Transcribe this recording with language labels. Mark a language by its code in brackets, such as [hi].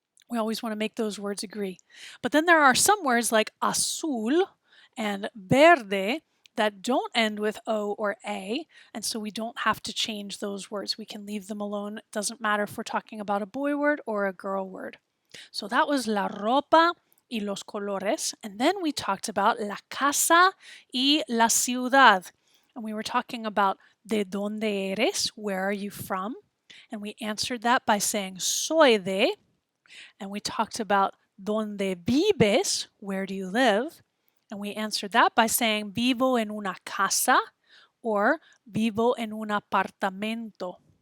[en] We always want to make those words agree. But then there are some words like azul and verde that don't end with O or A, and so we don't have to change those words. We can leave them alone. It doesn't matter if we're talking about a boy word or a girl word. So that was [es] la ropa y los colores. [en] And then we talked about [es] la casa y la ciudad. [en] And we were talking about [es] de donde eres, [en] where are you from? And we answered that by saying soy de, and we talked about [es] ¿dónde vives? [en] Where do you live? And we answered that by saying [es] vivo en una casa [en] or [es] vivo en un apartamento.